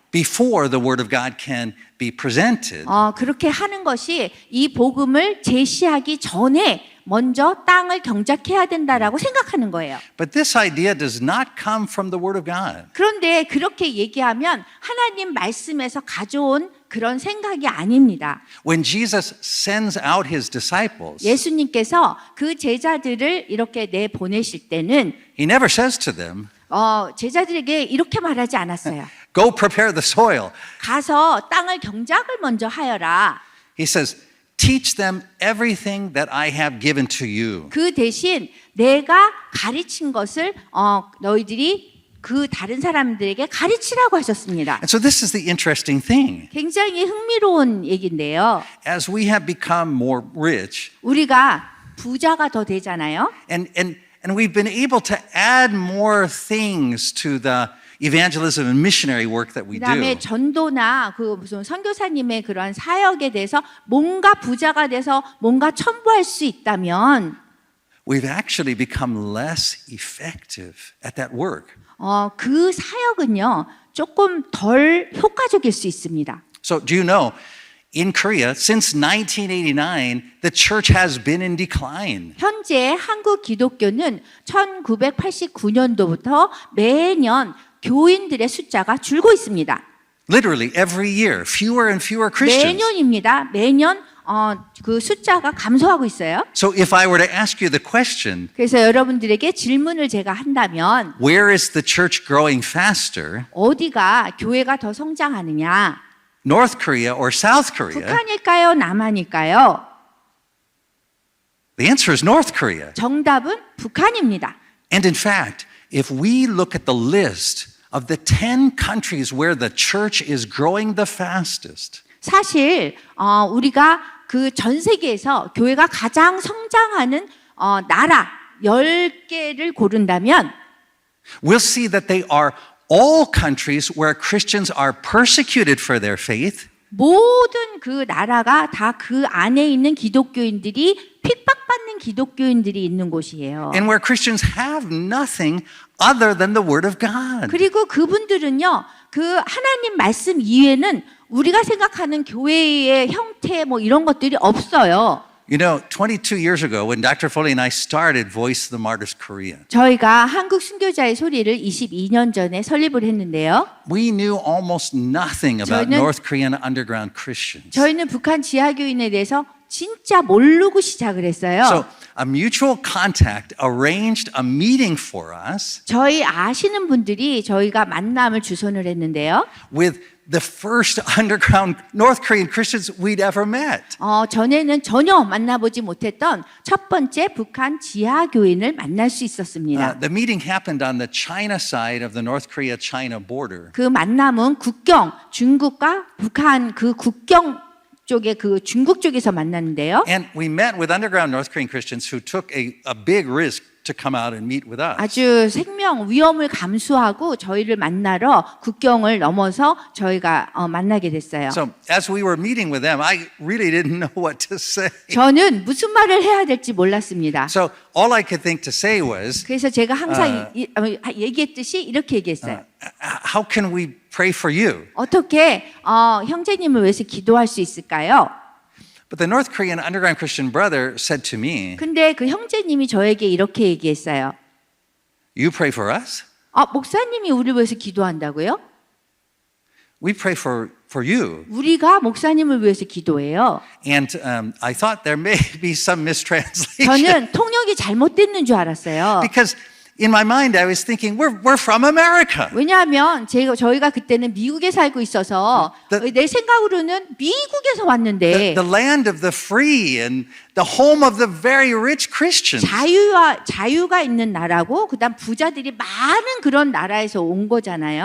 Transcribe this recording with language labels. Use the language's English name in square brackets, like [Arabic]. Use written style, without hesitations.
[English] before the word of God can be presented. [Korean] 그렇게 하는 것이 이 복음을 제시하기 전에 먼저 땅을 경작해야 된다라고 생각하는 거예요. [English] But this idea does not come from the word of God. [Korean] 그런데 그렇게 얘기하면 하나님 말씀에서 가져온 그런 생각이 아닙니다. [English] When Jesus sends out his disciples, [Korean] 예수님께서 그 제자들을 이렇게 내보내실 때는 [English] he never says to them, [Korean] 제자들에게 이렇게 말하지 않았어요. [English] go prepare the soil. [Korean] 가서 땅을 경작을 먼저 하여라. [English] He says, teach them everything that I have given to you. [Korean] 그 대신 내가 가르친 것을 너희들이 그 다른 사람들에게 가르치라고 하셨습니다. [English] And so this is the interesting thing. [Korean] 굉장히 흥미로운 얘기인데요. [English] As we have become more rich, [Korean] 우리가 부자가 더 되잖아요. [English] and we've been able to add more things to the evangelism and missionary work that we [Korean] 그다음에 [English] do. [Korean] 전도나 그 무슨 선교사님의 그러한 사역에 대해서 뭔가 부자가 돼서 뭔가 첨부할 수 있다면 [English] We've actually become less effective at that work. [Korean] 그 사역은요 조금 덜 효과적일 수 있습니다. [English] So do you know, in Korea, since 1989, the church has been in decline. [Korean] 현재 한국 기독교는 1989년도부터 매년 교인들의 숫자가 줄고 있습니다. [English] Literally every year, fewer and fewer Christians. [Korean] 매년입니다. 매년 그 숫자가 감소하고 있어요. [English] So if I were to ask you the question, [Korean] 그래서 여러분들에게 질문을 제가 한다면 [English] where is the church growing faster, [Korean] 어디가 교회가 더 성장하느냐? [English] North Korea or South Korea? [Korean] 북한일까요? 남한일까요? [English] The answer is North Korea. [Korean] 정답은 북한입니다. [English] And in fact, if we look at the list of the 10 countries where the church is growing the fastest, [Korean] 사실 우리가 그 전 세계에서 교회가 가장 성장하는 나라 10개를 고른다면 [English] we'll see that they are all countries where Christians are persecuted for their faith, [Korean] 모든 그 나라가 다 그 안에 있는 기독교인들이 핍박받는 기독교인들이 있는 곳이에요. [English] and where Christians have nothing other than the Word of God. [Korean] 그리고 그분들은요, 그 하나님 말씀 이외에는 우리가 생각하는 교회의 형태 뭐 이런 것들이 없어요. [English] You know, 22 years ago, when Dr. Foley and I started Voice of the Martyrs Korea, [Korean] 저희가 한국 순교자의 소리를 22년 전에 설립을 했는데요. [English] we knew almost nothing about [Korean] 저희는- [English] North Korean underground Christians. [Korean] 저희는 북한 지하교인에 대해서 진짜 모르고 시작을 했어요. [English] So a mutual contact arranged a meeting for us [Korean] 저희 아시는 분들이 저희가 만남을 주선을 했는데요. [English] with the first underground North Korean Christians we'd ever met. [Korean] 전에는 전혀 만나보지 못했던 첫 번째 북한 지하교인을 만날 수 있었습니다. [English] The meeting happened on the China side of the North Korea-China border. [Korean] 그 만남은 국경, 중국과 북한 그 국경 쪽에 그 중국 쪽에서 만났는데요. [English] And we met with underground North Korean Christians who took a big risk to come out and meet with us. [Korean] 아주 생명 위험을 감수하고 저희를 만나러 국경을 넘어서 저희가 만나게 됐어요. [English] So as we were meeting with them, I really didn't know what to say. [Korean] 저는 무슨 말을 해야 될지 몰랐습니다. [English] So all I could think to say was, [Korean] 그래서 제가 항상 얘기했듯이 이렇게 얘기했어요. [English] how can we pray for you? [Korean] 어떻게 형제님을 위해서 기도할 수 있을까요? [English] But the North Korean underground Christian brother said to me, [Korean] 근데 그 형제님이 저에게 이렇게 얘기했어요. [English] you pray for us? [Korean] 목사님이 우리를 위해서 기도한다고요? [English] We pray for you. [Korean] 우리가 목사님을 위해서 기도해요. [English] And I thought there may be some mistranslation. [Korean] 저는 통역이 잘못됐는 줄 알았어요. [English] Because in my mind I was thinking, we're from America. [Korean] 왜냐하면 저희가 그때는 미국에 살고 있어서 내 생각으로는 미국에서 왔는데 [English] The land of the free and the home of the very rich Christians. [Korean] 자유가 있는 나라고 그다음 부자들이 많은 그런 나라에서 온 거잖아요.